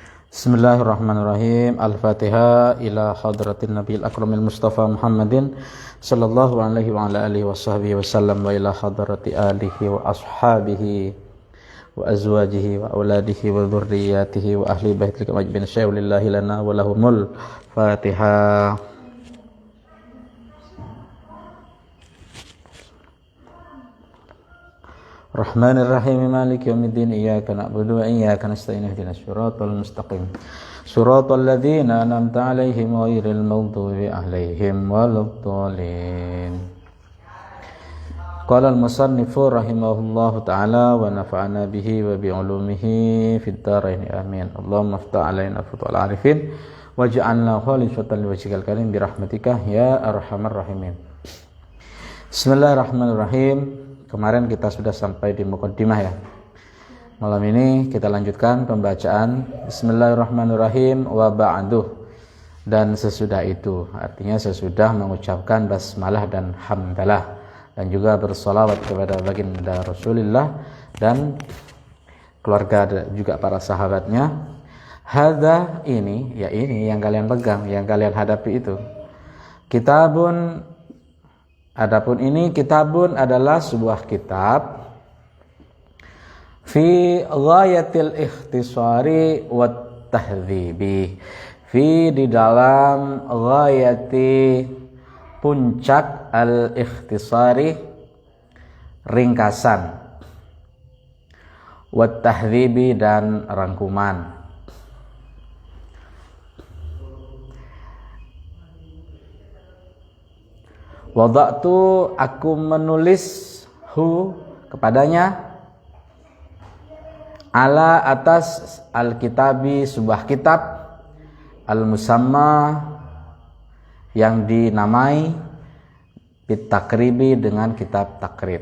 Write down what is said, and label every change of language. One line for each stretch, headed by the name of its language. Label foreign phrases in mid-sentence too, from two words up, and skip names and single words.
Arabic: بسم الله الرحمن الرحيم الفاتحة إلى حضرة النبي الأكرم المصطفى محمد صلى الله عليه وعلى آله وصحبه وسلم وإلى حضرة آله وأصحابه وأزواجه وأولاده وذرياته وأهل بيته المجبين شيء لله لنا ولهم الفاتحة. الرحمن الرحيم مالك يوم الدين إياك نعبد وإياك نستعين اهدنا الصراط المستقيم صراط الذين أنعمت عليهم غير المغضوب عليهم ولا الضالين. قال المصنف رحمه الله تعالى ونفعنا به وبعلومه في الدارين آمين. اللهم افتح علينا فتوح العارفين واجعلنا خالصة لوجهك الكريم برحمتك يا أرحم الراحمين. Bismillahirrahmanirrahim.
Indonesian: Kemarin kita sudah sampai di muqaddimah ya. Malam ini kita lanjutkan pembacaan
Arabic: بسم الله الرحمن الرحيم وبعده.
Indonesian: Dan sesudah itu, artinya sesudah mengucapkan basmalah dan hamdalah dan juga bersolawat kepada baginda Rasulullah dan keluarga juga para sahabatnya. Hadza ini, ya ini yang kalian pegang, yang kalian hadapi itu. Kitabun, adapun ini kitabun adalah sebuah kitab
Arabic: في غاية الاختصار والتهذيب,
Indonesian: fi di dalam ghayati puncak
Arabic: الاختصار
Indonesian: ringkasan,
Arabic: والتهذيب
Indonesian: dan rangkuman. Wada'tu, aku menulis hu kepadanya, ala atas al-kitabi sebuah kitab, al-musamma yang dinamai bitakribi dengan kitab takrib.